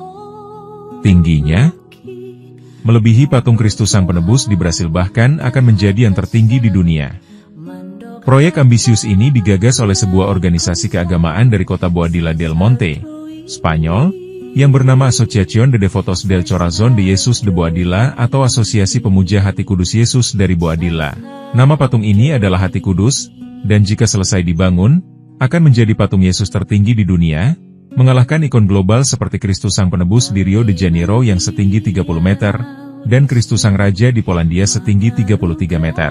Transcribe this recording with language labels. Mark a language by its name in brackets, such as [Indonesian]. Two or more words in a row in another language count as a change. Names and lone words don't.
[Indonesian] Tingginya melebihi patung Kristus Sang Penebus di Brasil, bahkan akan menjadi yang tertinggi di dunia. Proyek ambisius ini digagas oleh sebuah organisasi keagamaan dari kota Boadilla del Monte, Spanyol, yang bernama Asociación de Devotos del Corazón de Jesús de Boadilla atau Asosiasi Pemuja Hati Kudus Yesus dari Boadilla. Nama patung ini adalah Hati Kudus, dan jika selesai dibangun, akan menjadi patung Yesus tertinggi di dunia, mengalahkan ikon global seperti Kristus Sang Penebus di Rio de Janeiro yang setinggi 30 meter, dan Kristus Sang Raja di Polandia setinggi 33 meter.